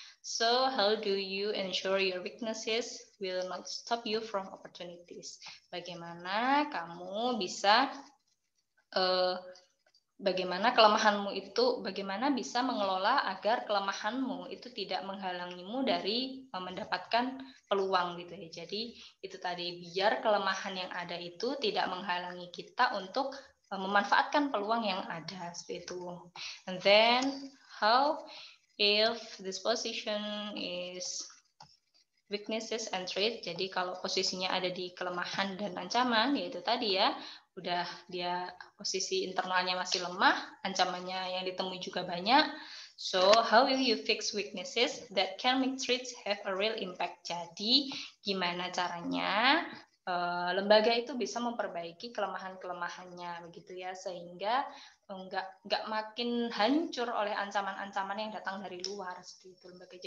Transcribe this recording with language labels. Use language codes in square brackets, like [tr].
[en] So how do you ensure your weaknesses will not stop you from opportunities? [id] Bagaimana kamu bisa bagaimana bisa mengelola agar kelemahanmu itu tidak menghalangimu dari mendapatkan peluang gitu ya. Jadi itu tadi, biar kelemahan yang ada itu tidak menghalangi kita untuk memanfaatkan peluang yang ada seperti itu. [en] And then how if this position is weaknesses and threat. [id] Jadi kalau posisinya ada di kelemahan dan ancaman, yaitu tadi ya, udah dia posisi internalnya masih lemah, ancamannya yang ditemui juga banyak. [en] So, how will you fix weaknesses that can make threats have a real impact? [id] Jadi, gimana caranya lembaga itu bisa memperbaiki kelemahan-kelemahannya, begitu ya, sehingga nggak makin hancur oleh ancaman-ancaman yang datang dari luar seperti itu lembaga.